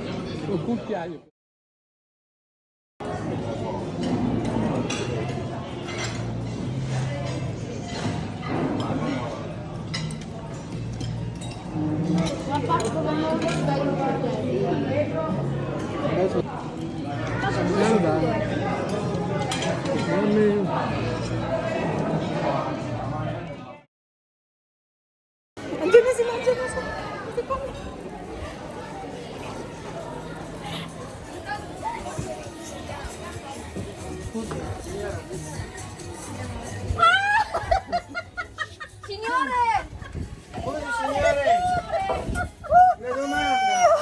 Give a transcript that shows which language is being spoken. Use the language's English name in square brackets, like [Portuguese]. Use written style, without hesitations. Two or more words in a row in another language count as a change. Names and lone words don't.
[Italian] Un cucchiaio. Adesso [Filipino] andiyan na sila, andiyan na sila. [Italian] Signore! signore! Una domanda!